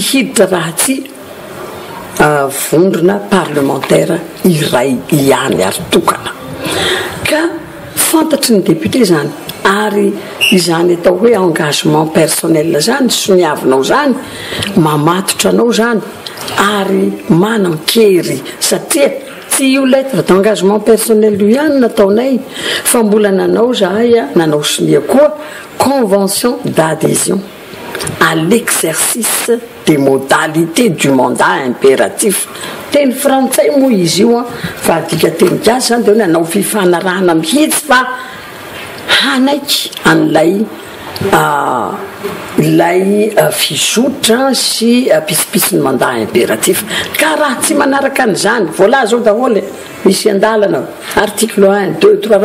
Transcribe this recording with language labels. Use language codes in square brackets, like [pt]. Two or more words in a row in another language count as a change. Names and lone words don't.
[mg] hiditra raha tsy vondrona parlementaire iray ihany ary tokana ka fantatry ny député zany ary izany atao hoe [fr] engagement personnel [mg] zany soniavinao zany mamatotra anao zany ary manan-kery satria tsy io [fr] lettre d'engagement personnel [mg] io ihany nataonay fa mbola nanao zahay nanao sonia koa [fr] convention d'adhésion à l'exercice des modalités du mandat impératif [mg] teny frantsay moa izy io fa adika teny gasy zany dia nanao fifanarahana mihitsy fa hanaiky an'ilay fizotra sy pisipisiny [fr] mandat impératif [mg] ka raha tsy manaraka an'izany voalaza zao daholo misy andalana article 1 2 3